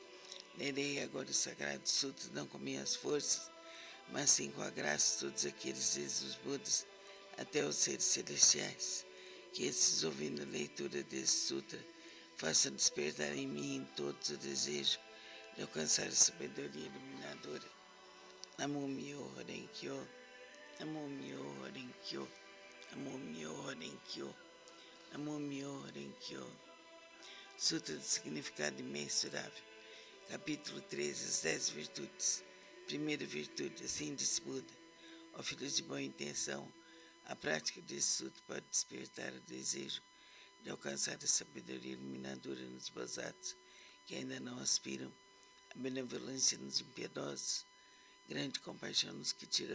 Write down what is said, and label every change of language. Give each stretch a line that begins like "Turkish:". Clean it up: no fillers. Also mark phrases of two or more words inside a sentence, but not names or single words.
Portuguese: Lerei agora o Sagrado Sutra, não com minhas forças, mas sim com a graça de todos aqueles Jesus Budas, até os seres celestiais, que esses, ouvindo a leitura desse Sutra, façam despertar em mim e em todos o desejo de alcançar a sabedoria iluminadora. Namumyo Renkyo, Namumyo Renkyo, Namumyo Renkyo, Namumyo Renkyo. Sutra do Significado Imensurável, capítulo 13, as 10 virtudes. Primeira virtude, assim disse Buda: ó filhos de boa intenção, a prática desse sutra pode despertar o desejo de alcançar a sabedoria iluminadora nos bozatos que ainda não aspiram, a benevolência nos impiedosos, grande compaixão nos que tiram a